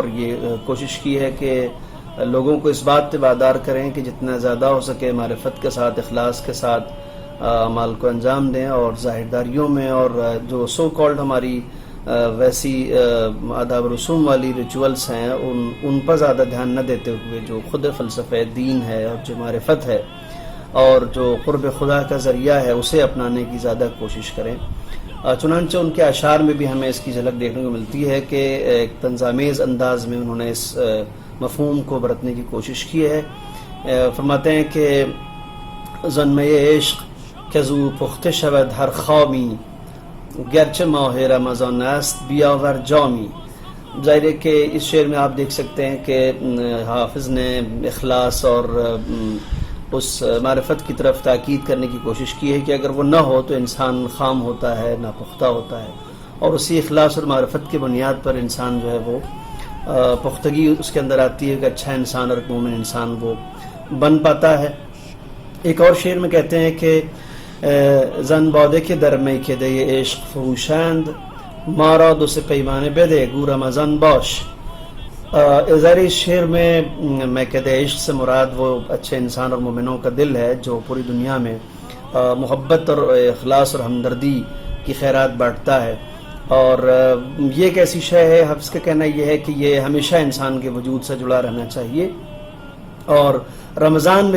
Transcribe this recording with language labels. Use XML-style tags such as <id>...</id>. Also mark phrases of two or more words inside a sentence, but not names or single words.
<ur>یہ کوشش کی ہے کہ لوگوں کو اس بات پہ وادار کریں کہ جتنا زیادہ ہو سکے معرفت کے ساتھ، اخلاص کے ساتھ اعمال کو انجام دیں اور ظاہرداریوں میں اور جو</ur> <en>so called</en> <ur>ہماری ویسی آداب رسوم والی ریچولز ہیں ان پر زیادہ دھیان نہ دیتے ہوئے جو خود فلسفہ دین ہے اور جو معرفت ہے اور جو قرب خدا کا ذریعہ ہے اسے اپنانے کی زیادہ کوشش کریں۔ چنانچہ ان کے اشعار میں بھی ہمیں اس کی جھلک دیکھنے کو ملتی ہے کہ ایک طنزآمیز انداز میں انہوں نے اس مفہوم کو برتنے کی کوشش کی ہے۔ فرماتے ہیں کہ</ur> <fa>ظن عشق کزو پخته شود هر خامی گرچه ماہ رمضان است بیاور جامی۔</fa> <ur>ظاہر ہے کہ اس شعر میں آپ دیکھ سکتے ہیں کہ حافظ نے اخلاص اور اس معرفت کی طرف تاکید کرنے کی کوشش کی ہے کہ اگر وہ نہ ہو تو انسان خام ہوتا ہے، ناپختہ ہوتا ہے، اور اسی اخلاص اور معرفت کی بنیاد پر انسان جو ہے وہ پختگی اس کے اندر آتی ہے کہ اچھا انسان اور مومن انسان وہ بن پاتا ہے۔ ایک اور شعر میں کہتے ہیں کہ</ur> <fa>زن باده که در میکده عشق فروشند ما را دو سه پیمانه بده گو رمضان باش۔</fa> <ur>ظاہر اس شعر میں</ur> <fa>میکده عشق</fa> <ur>سے مراد وہ اچھے انسان اور مومنوں کا دل ہے جو پوری دنیا میں محبت اور اخلاص اور ہمدردی کی خیرات بانٹتا ہے، اور یہ ایک ایسی شے ہے، حافظ کا کہنا یہ ہے کہ یہ ہمیشہ انسان کے وجود سے جڑا رہنا چاہیے، اور رمضان میں</ur>